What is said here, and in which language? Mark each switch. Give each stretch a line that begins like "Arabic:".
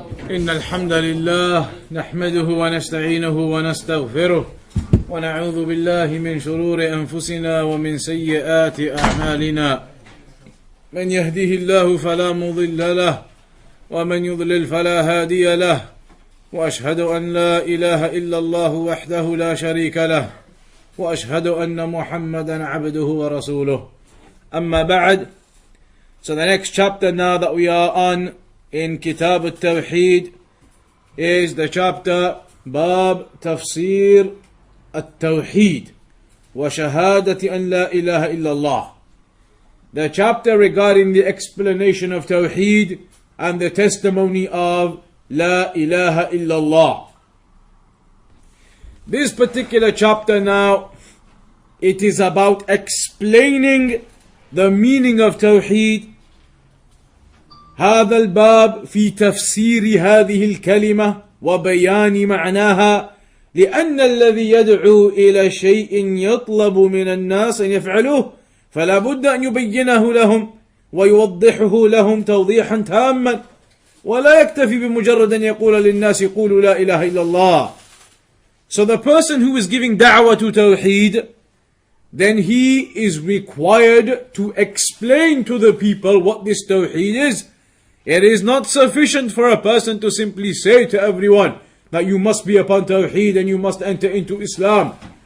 Arabic: إن الحمد لله نحمده ونستعينه ونستغفره ونعوذ بالله من شرور أنفسنا ومن سيئات أعمالنا من يهده الله فلا مضل له ومن يضلل فلا هادي له وأشهد أن لا إله إلا الله وحده لا شريك له وأشهد أن محمدا عبده ورسوله أما بعد.
English: So the next chapter now that we are on in Kitab Tawheed is the chapter Bab Tafsir Tawheed wa Shahadati an la ilaha illallah. The chapter regarding the explanation of Tawheed and the testimony of La ilaha illallah. This particular chapter now, it is about explaining the meaning of Tawheed.
Arabic: هذا الباب في تفسير هذه الكلمة وبيان معناها لأن الذي يدعو إلى شيء يطلب من الناس أن يفعلوه فلا بد أن يبينه لهم ويوضحه لهم توضيحا تاما ولا يكتفي بمجرد أن يقول للناس قولوا لا إله إلا الله.
English: So the person who is giving da'wah to Tawheed, then he is required to explain to the people what this Tawheed is. It is not sufficient for a person to simply say to everyone that you must be upon Tawheed and you must enter into Islam.